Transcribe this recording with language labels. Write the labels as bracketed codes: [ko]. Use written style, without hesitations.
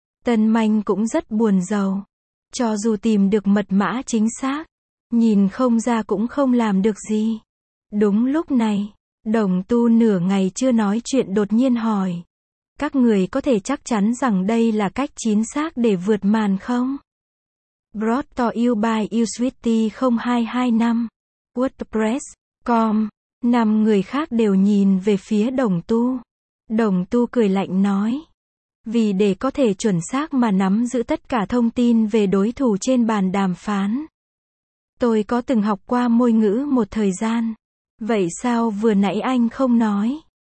[vi] Tân Manh cũng rất buồn rầu. Cho dù tìm được mật mã chính xác, nhìn không ra cũng không làm được gì. Đúng lúc này, Đồng Tu nửa ngày chưa nói chuyện đột nhiên hỏi. Các người có thể chắc chắn rằng đây là cách chính xác để vượt màn không? [en] Brought to you by Usuity 0225. WordPress.com. [vi] 5 người khác đều nhìn về phía Đồng Tu. Đồng Tu cười lạnh nói. Vì để có thể chuẩn xác mà nắm giữ tất cả thông tin về đối thủ trên bàn đàm phán. Tôi có từng học qua môi ngữ một thời gian. Vậy sao vừa nãy anh không nói?